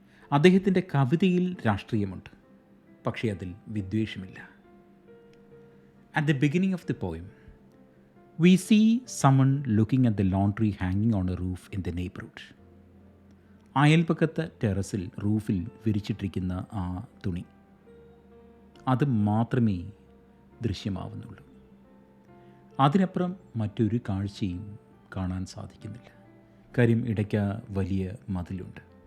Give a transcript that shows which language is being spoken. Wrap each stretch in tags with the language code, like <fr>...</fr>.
<ml>അദ്ദേഹത്തിൻ്റെ കവിതയിൽ രാഷ്ട്രീയമുണ്ട്, പക്ഷേ അതിൽ വിദ്വേഷമില്ല.</ml> <en>At the beginning of the poem, we see someone looking at the laundry hanging on a roof in the neighborhood.</en> <ml>അയൽപക്കത്തെ ടെറസിൽ, റൂഫിൽ വിരിച്ചിട്ടിരിക്കുന്ന ആ തുണി, അത് മാത്രമേ ദൃശ്യമാവുന്നുള്ളൂ. അതിനപ്പുറം മറ്റൊരു കാഴ്ചയും കാണാൻ സാധിക്കുന്നില്ല. കാര്യം ഇടയ്ക്ക് വലിയ മതിലുണ്ട്.</ml>